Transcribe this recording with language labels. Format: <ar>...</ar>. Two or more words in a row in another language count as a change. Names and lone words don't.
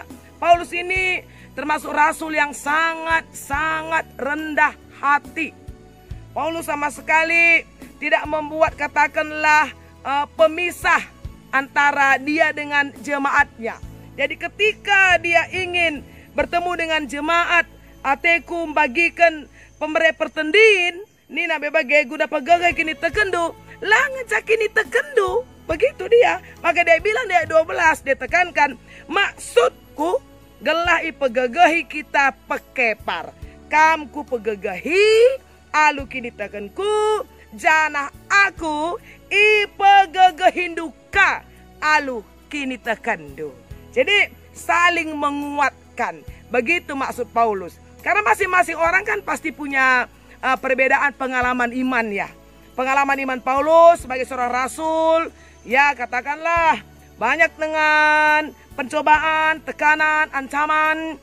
<id>Paulus ini termasuk rasul yang sangat rendah hati. Paulus sama sekali tidak membuat katakanlah pemisah antara dia dengan jemaatnya. Jadi ketika dia ingin bertemu dengan jemaat,</id> <btx>ateku membagikan pertendin, nina bebage guna pagagai kini tekendu, langan cakini tekendu.</btx> <id>Begitu dia. Maka dia bilang di ayat 12, dia tekankan,</id> <btx>maksudku gelah ipegagahi kita pekepar. Kamku pegagahi, alu kini tekenku, janah aku ipegagahinduka, alu kini tekendu.</btx> <id>Jadi saling menguatkan. Begitu maksud Paulus. Karena masing-masing orang kan pasti punya perbedaan pengalaman iman ya. Pengalaman iman Paulus sebagai seorang rasul, ya katakanlah banyak dengan pencobaan, tekanan, ancaman.</id>